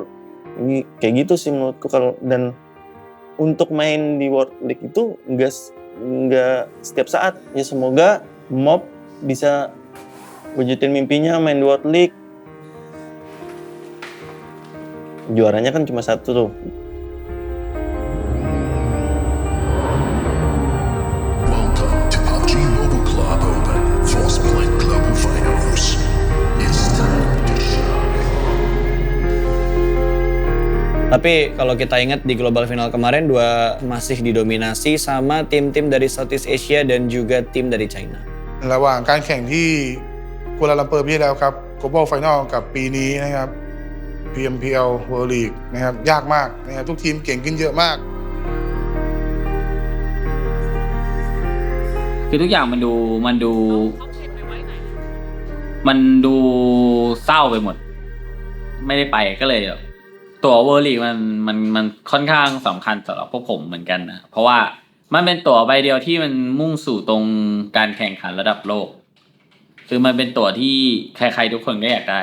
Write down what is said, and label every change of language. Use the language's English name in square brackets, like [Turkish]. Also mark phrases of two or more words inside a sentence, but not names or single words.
[Indonesian] Kayak gitu sih menurutku. Dan untuk main di World League itu nggak setiap saat. Ya semoga Mob bisa wujudin mimpinya main di World League. Juaranya kan cuma satu tuh. [English] Welcome to PUBG Mobile Club Open Frostbite Global Finals. It's time to shine. [Indonesian] Tapi kalau kita ingat di [English] global final [Indonesian] kemarin, dua masih didominasi sama tim-tim dari [English] Southeast Asia [Indonesian] dan juga tim dari China. [Thai] ระหว่างการแข่งที่กัวลาลัมเปอร์ปีที่แล้วครับ [English] Global Final [Thai] กับปีนี้นะครับ PMPL World League นะครับยากมากนะครับทุกทีมเก่งขึ้นเยอะมาก คือทุกอย่างมันดูเศร้าไปหมดไม่ได้ไปก็เลยตั๋วเวอร์ลีกมันค่อนข้างสำคัญสำหรับพวกผมเหมือนกันนะเพราะว่ามันเป็นตั๋วใบเดียวที่มันมุ่งสู่ตรงการแข่งขันระดับโลกคือมันเป็นตั๋วที่ใครๆทุกคนก็อยากได้